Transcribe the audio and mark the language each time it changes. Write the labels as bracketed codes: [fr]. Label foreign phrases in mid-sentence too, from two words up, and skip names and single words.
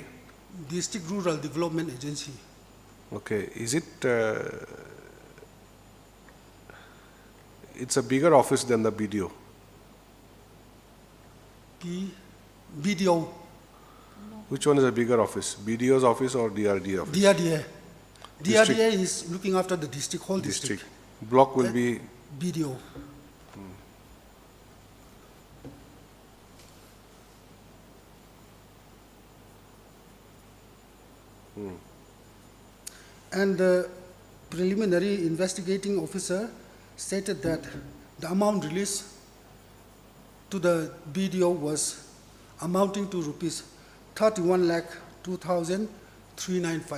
[en] District Rural Development Agency. Okay, is it, it's a bigger office than the BDO? BDO. Which one is a bigger office, BDO's office or DRDA office? DRDA. District. DRDA is looking after the district, whole district. Block will be? BDO. And the preliminary investigating officer stated that the amount released to the BDO was amounting to rupees 31,02,395.